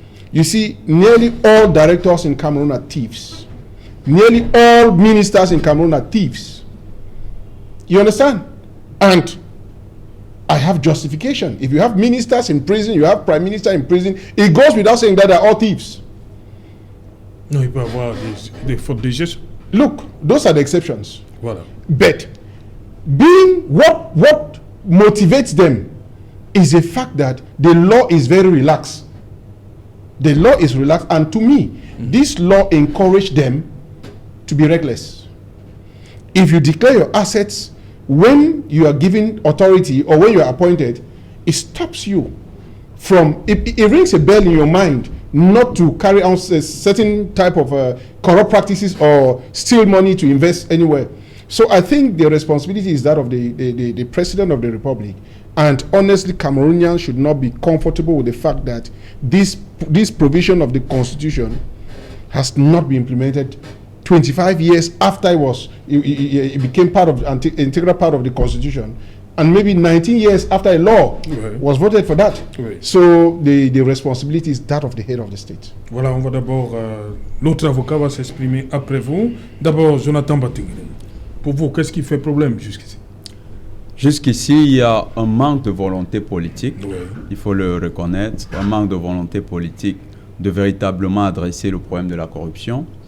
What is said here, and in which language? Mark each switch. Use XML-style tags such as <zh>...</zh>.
<en>You see, nearly all directors in Cameroon are thieves. Nearly all ministers in Cameroon are thieves. You understand? And I have justification. If you have ministers in prison, you have prime minister in prison, it goes without saying that they're all thieves.</en> <fr>Non, il peut y avoir des fautes de gestion.</fr> <en>Look, those are the exceptions.</en> <fr>Voilà.</fr> <en>But being what motivates them is the fact that the law is very relaxed. The law is relaxed, and to me, this law encourages them to be reckless. If you declare your assets when you are given authority or when you are appointed, it stops you from, it rings a bell in your mind not to carry on a certain type of corrupt practices or steal money to invest anywhere. So I think the responsibility is that of the President of the Republic. And honestly, Cameroonians should not be comfortable with the fact that this provision of the Constitution has not been implemented 25 years after it became integral part of the Constitution, and maybe 19 years after a law was voted for that. So the responsibility is that of the head of the state.</en> <fr>Voilà, on va d'abord, l'autre avocat va s'exprimer après vous. D'abord, Jonathan Batingene. Pour vous, qu'est-ce qui fait problème jusqu'ici? Jusqu'ici, il y a un manque de volonté politique, il faut le reconnaître, un manque de volonté politique de véritablement adresser le problème de la corruption.</fr>